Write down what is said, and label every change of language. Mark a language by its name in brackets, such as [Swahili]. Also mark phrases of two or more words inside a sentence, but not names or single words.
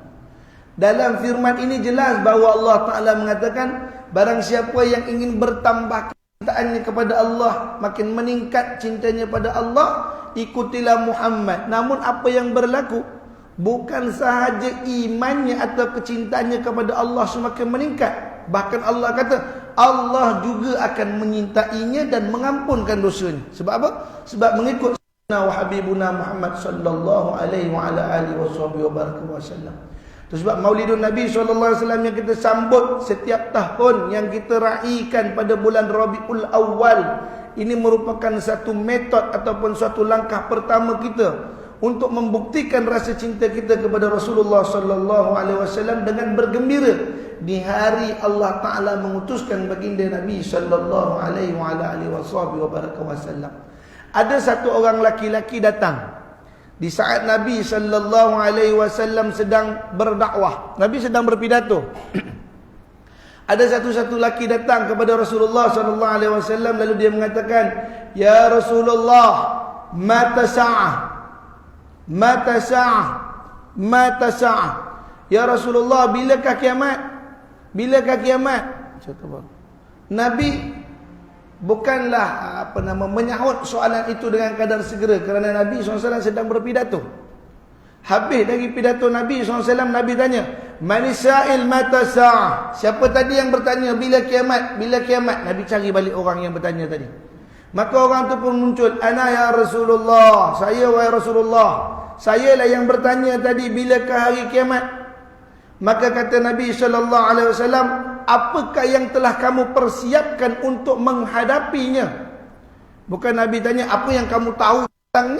[Malay] Dalam firman ini jelas bahawa Allah Taala mengatakan, barang siapa yang ingin bertambah kecintaannya kepada Allah, makin meningkat cintanya pada Allah, ikutilah Muhammad. Namun apa yang berlaku, bukan sahaja imannya atau kecintaannya kepada Allah semakin meningkat, bahkan Allah kata Allah juga akan menyintainya dan mengampunkan dosanya. Sebab apa? Sebab mengikut sunnah [Arabic] وحبيبنا محمد صلى الله عليه وعلى آله وسلم. [Malay] Itu sebab Maulidun Nabi [Arabic] صلى الله عليه وسلم [Malay] yang kita sambut setiap tahun, yang kita raikan pada bulan Rabiul Awal, ini merupakan satu metod ataupun suatu langkah pertama kita untuk membuktikan rasa cinta kita kepada Rasulullah [Arabic] صلى الله عليه وسلم [Malay] dengan bergembira di hari Allah Taala mengutuskan baginda Nabi [Arabic] صلى الله عليه وسلم. [Malay] Ada satu orang laki-laki datang di saat Nabi [Arabic] صلى الله عليه وسلم [Malay] sedang berdakwah. Nabi sedang berpidato. Ada satu laki datang kepada Rasulullah [Arabic] صلى الله عليه وسلم, [Malay] lalu dia mengatakan, [Arabic] "يا رسول الله، متى الساعة?" متى الساعة، متى الساعة. يا رسول الله, [Malay] bilakah kiamat? Bilakah kiamat? Nabi bukanlah menyahut soalan itu dengan kadar segera, kerana Nabi SAW sedang berpidato. Habis dari pidato Nabi SAW, Nabi tanya, [Arabic] من السائل متى الساعة. [Malay] Siapa tadi yang bertanya bila kiamat? Bila kiamat? Nabi cari balik orang yang bertanya tadi. Maka orang tu pun muncul, [Arabic] أنا يا رسول الله, [Malay] saya wahai Rasulullah, sayalah yang bertanya tadi, bilakah hari kiamat? Maka kata Nabi SAW, apakah yang telah kamu persiapkan untuk menghadapinya? Bukan Nabi tanya, apa yang kamu tahu tentangnya?